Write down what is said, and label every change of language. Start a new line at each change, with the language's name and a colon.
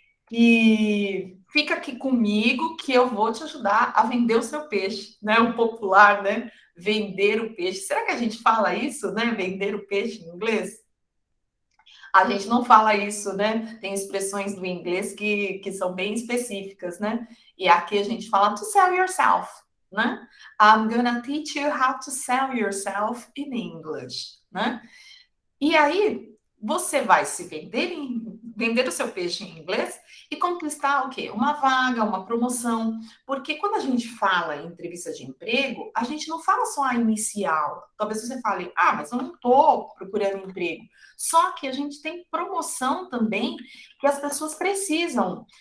Portuguese: E fica aqui comigo que eu vou te ajudar a vender o seu peixe, né? O popular, né? Vender o peixe. Será que a gente fala isso, né? Vender o peixe em inglês? A gente não fala isso, né? Tem expressões do inglês que são bem específicas, né? E aqui a gente fala
English: to sell yourself,
Portuguese: né?
English: I'm gonna teach you how to sell yourself in English, né?
Portuguese: E aí, você vai se vender, vender o seu peixe em inglês e conquistar o quê? Uma vaga, uma promoção. Porque quando a gente fala em entrevista de emprego, a gente não fala só a inicial. Talvez você fale, ah, mas eu não estou procurando emprego. Só que a gente tem promoção também que as pessoas precisam.